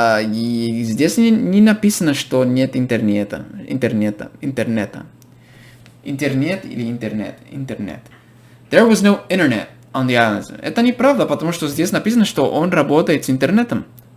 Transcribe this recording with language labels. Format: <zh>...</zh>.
<ru>Здесь не написано, что нет интернета. Интернет или интернет.</ru> <en>There was no internet on the islands.</en> <ru>Это неправда, потому что здесь написано, что он работает с интернетом.</ru>